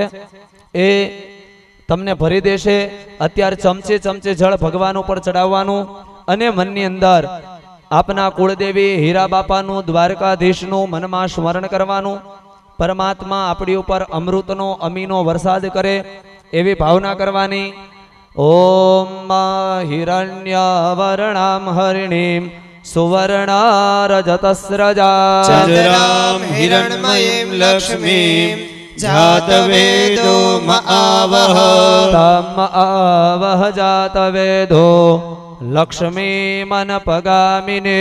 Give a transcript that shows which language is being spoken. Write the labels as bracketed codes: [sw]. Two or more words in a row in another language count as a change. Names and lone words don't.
[gu] એ તમને ભરી દેશે અત્યારે ચમચે ચમચે જળ ભગવાન ઉપર ચડાવવાનું અને મનની અંદર આપના કુળદેવી હીરા બાપાનું દ્વારકાધીશનું મનમાં સ્મરણ કરવાનું પરમાત્મા આપણી ઉપર અમૃતનો અમીનો વરસાદ કરે એવી ભાવના કરવાની [sa] ओम हिरण्यवर्णाम हरिणीम सुवर्णारजतस्रजा चन्द्रां हिरण्मयीं लक्ष्मीं जातवेदो महावह तम आवह जातवेदो लक्ष्मीमनपगामिने